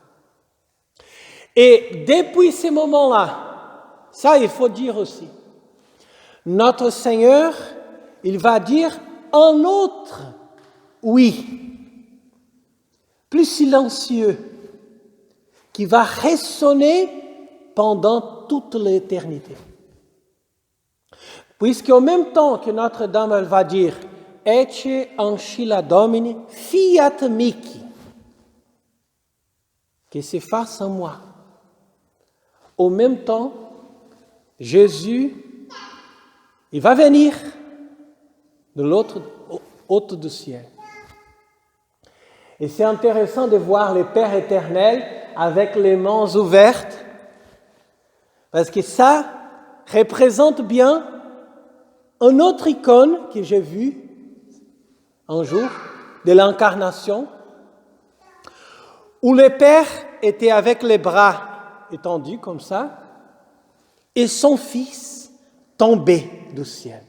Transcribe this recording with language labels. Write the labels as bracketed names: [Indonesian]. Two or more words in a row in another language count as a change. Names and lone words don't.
[French] Et depuis ces moments-là, ça il faut dire aussi, notre Seigneur, il va dire un autre oui, plus silencieux, qui va résonner pendant toute l'éternité. Puisqu'en même temps que Notre-Dame elle va dire « [Latin] Ecce ancilla Domini, fiat mihi [French] » que se fasse en moi. Au même temps, Jésus, il va venir de l'autre haute du ciel. Et c'est intéressant de voir le Père éternel avec les mains ouvertes, parce que ça représente bien une autre icône que j'ai vue un jour de l'incarnation, où le Père était avec les bras étendus comme ça, et son Fils tombait du ciel.